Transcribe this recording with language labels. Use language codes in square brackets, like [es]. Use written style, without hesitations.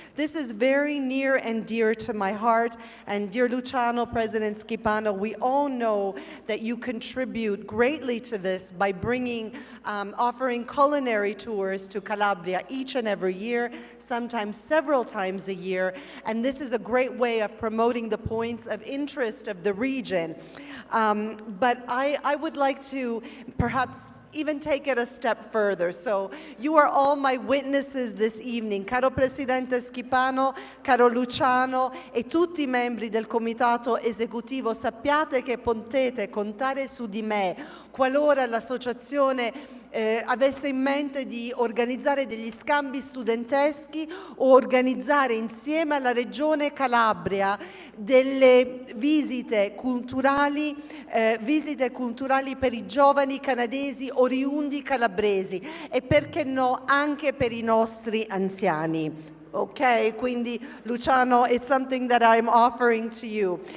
[en] This is very near and dear to my heart. And dear Luciano, President Schipano, we all know that you contribute greatly to this by bringing, offering culinary tours to Calabria each and every year, sometimes several times a year. And this is a great way of promoting the points of interest of the region. But I would like to perhaps even take it a step further. So you are all my witnesses this evening. [it] Caro Presidente Schipano, caro Luciano e tutti i membri del comitato esecutivo, sappiate che potete contare su di me qualora l'associazione avesse in mente di organizzare degli scambi studenteschi o organizzare insieme alla Regione Calabria delle visite culturali per i giovani canadesi oriundi calabresi e perché no anche per i nostri anziani. Ok, quindi [en] Luciano, it's something that I'm offering to you.